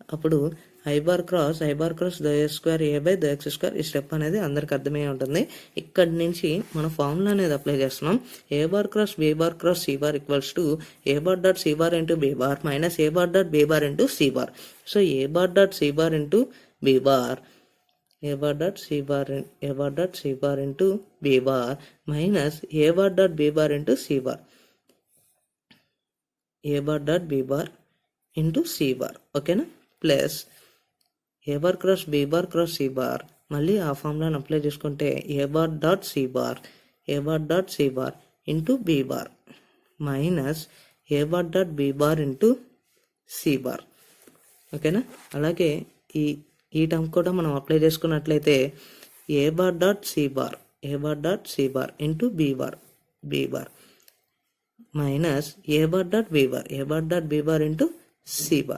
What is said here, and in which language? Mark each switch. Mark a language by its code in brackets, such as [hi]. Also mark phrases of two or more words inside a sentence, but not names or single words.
[en] అప్పుడు i bar cross two x square a by two x square. [te] ఈ స్టెప్ అనేది అందరికి అర్థమై ఉంటుంది. ఇక్కడి నుంచి మన ఫార్ములా అనేది అప్లై చేస్తున్నాం. [en] a bar cross b bar cross c bar equals to a bar dot c bar into b bar minus a bar dot b bar into c bar. so a bar dot c bar into b bar a bar dot c bar into b bar minus a bar dot b bar into c bar. a bar dot b bar into c bar. [te] ఓకేనా? [en] ప్లస్ a bar cross b bar cross c bar. [te] మళ్ళీ ఆ ఫార్ములాను అప్లై చేసుకుంటే [en] a bar dot c bar into b bar మైనస్ a bar dot b bar into c bar. [te] ఓకేనా? అలాగే ఈ టర్మ్ కూడా మనం అప్లై చేసుకున్నట్లయితే [en] a bar dot c bar into b bar minus a bar dot b bar into c bar.